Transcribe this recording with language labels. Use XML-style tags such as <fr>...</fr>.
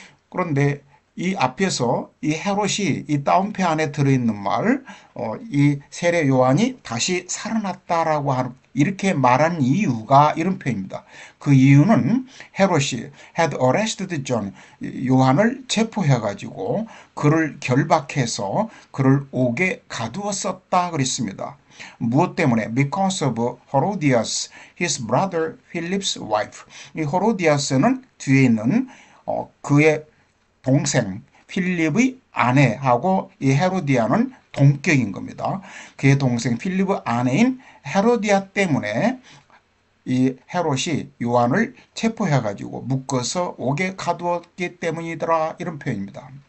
<ko>그런데 이 앞에서 이 헤롯이 이 따옴표 안에 들어있는 말, 이 세례 요한이 다시 살아났다라고 하는 이렇게 말한 이유가 이런 표현입니다. 그 이유는 헤롯이 had arrested John, 요한을 체포해가지고 그를 결박해서 그를 옥에 가두었었다 그랬습니다. 무엇 때문에?</ko> <en>Because of Herodias, his brother Philip's wife.</en> <ko>이 헤로디아스는 뒤에 있는 그의 동생 필립의 아내하고 이 헤로디아는 동격인 겁니다. 그의 동생 필립의 아내인 헤로디아 때문에 이 헤롯이 요한을 체포해가지고 묶어서 옥에 가두었기 때문이더라 이런 표현입니다.</ko>